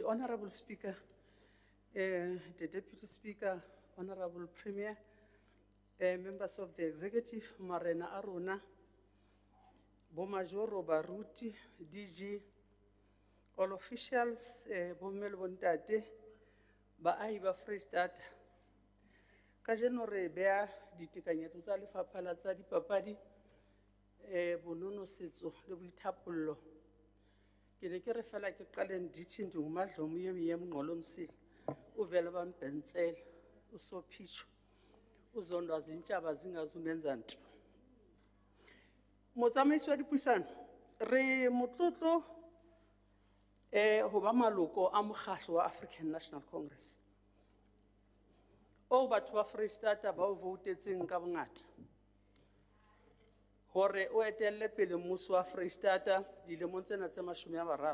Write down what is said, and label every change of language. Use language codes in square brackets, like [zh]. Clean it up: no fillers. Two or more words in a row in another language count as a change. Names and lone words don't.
[en] Honorable Speaker, the Deputy Speaker, Honorable Premier, members of the Executive, [st] Marena Aruna, Bomajoro Baruti, [en] DG, all officials, [st] Bomel Bontate, Baahi ba Free State. Kajeno re bea ditekanyetso tsa lefapha la tsa dipapadi bonono setso le boithapollo. Ke ne ke re fela ke qaleng [xh] dithi ndingumadlomo yemngqolomsile uvele bampentsela usophitsho uzondwa zintshaba zingazumenza nto. [st] Motsamaisi wa dipuisano re motlotlo ho ba maloko a mokgatlo wa African National Congress o batho ba Freistata ba o voutetseng ka bongata hore o etelle pele mmuso wa Freistata dilemong tsena tse 30.